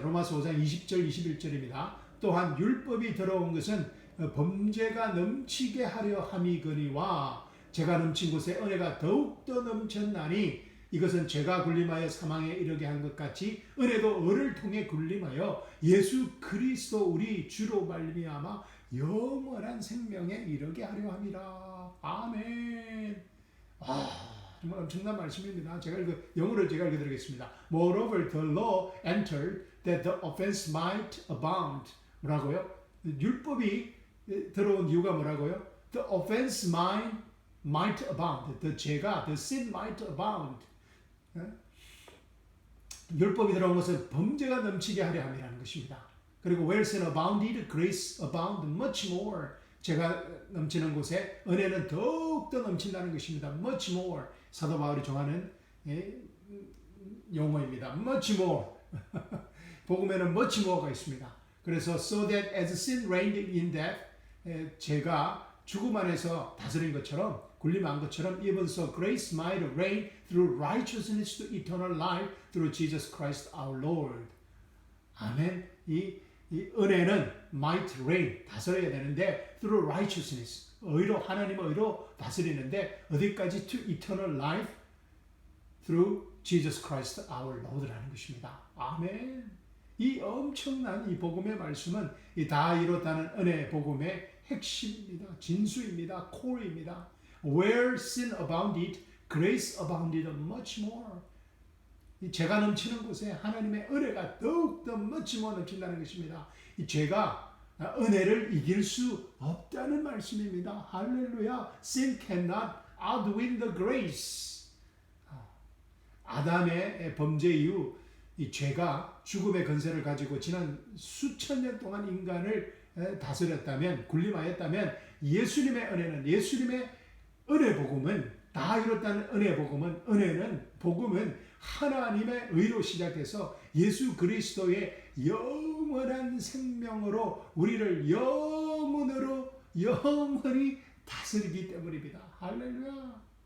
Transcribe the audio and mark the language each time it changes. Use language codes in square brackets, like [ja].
[ko] 로마서 5장 20절 21절입니다. 또한 율법이 들어온 것은 범죄가 넘치게 하려 함이거니와 죄가 넘친 곳에 은혜가 더욱더 넘쳤나니 이것은 죄가 군림하여 사망에 이르게 한 것 같이 은혜도 을을 통해 군림하여 예수 그리스도 우리 주로 말미암아 영원한 생명에 이르게 하려 함이라. 아멘. 정말 엄청난 말씀입니다. 영어를 제가 읽어드리겠습니다. [en] Moreover, the law entered that the offense might abound. [ko] 뭐라고요? 율법이 들어온 이유가 뭐라고요? [en] The offense might abound. the sin might abound. [ko] 율법이 들어온 것은 범죄가 넘치게 하려 함이라는 것입니다. 그리고 [en] where sin abounded, grace abound much more. [ko] 죄가 넘치는 곳에 은혜는 더욱더 넘친다는 것입니다. [en] much more. [ko] 사도 바울이 좋아하는 용어입니다. [en] much more. [ko] 복음에는 [en] much more [ko] 가 있습니다. [en] 그래서 so that as sin reigned in death, [ko] 죄가 죽음 안에서 다스린 것처럼 군림한 것처럼 [en] even so grace might reign through righteousness to eternal life through Jesus Christ our Lord. [ko] 아멘. 이 은혜는 [en] might reign [ko] 다스려야 되는데 [en] through righteousness [ko] 의로 하나님의 의로 다스리는데 어디까지 [en] to eternal life through Jesus Christ our Lord [ko] 라는 것입니다. 아멘. 이 엄청난 이 복음의 말씀은 이 다 이뤘다는 은혜 복음의 핵심입니다. 진수입니다. 코어입니다. [en] Where sin abounded, grace abounded much more. [ko] 이 죄가 넘치는 곳에 하나님의 은혜가 더욱더 [en] much more [ko] 넘친다는 것입니다. 이 죄가 은혜를 이길 수 없다는 말씀입니다. 할렐루야. [en] Sin cannot outwin the grace. [ko] 아담의 범죄 이후 이 죄가 죽음의 권세를 가지고 지난 수천 년 동안 인간을 다스렸다면, 군림하였다면 예수님의 은혜는, 예수님의 은혜 복음은, 다 이뤘다는 은혜 복음은, 은혜는, 복음은 하나님의 의로 시작해서 예수 그리스도의 영원한 생명으로 우리를 영원으로 영원히 다스리기 때문입니다. 할렐루야.